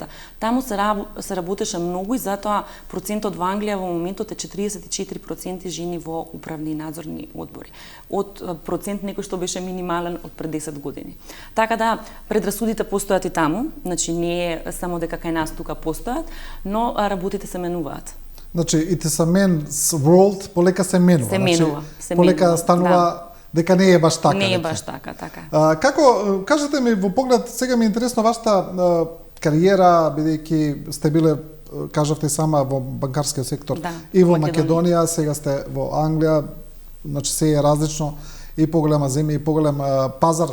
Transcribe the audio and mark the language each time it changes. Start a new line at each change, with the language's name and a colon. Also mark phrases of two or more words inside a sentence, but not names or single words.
Macedonian: Таму се работеше многу и затоа процентот во Англија во моментот е 44% жени во управни и надзорни одбори. Од процент некој што беше минимален од пред 10 години. Така да, предрасудите постојат и таму, значи не е само дека кај нас тука постојат, но работите се менуваат. Значи,
English: it is a man's world,
Macedonian: полека се менува. Се менува. Полека станува дека не е баш така. Не е баш така, така. Како, кажете ми во поглед, сега ми е интересно вашата кариера, бидејќи сте биле, кажавте и сама, во банкарскиот сектор и во Македонија, сега сте во Англија, значи се е различно, и поголема земја и поголем пазар.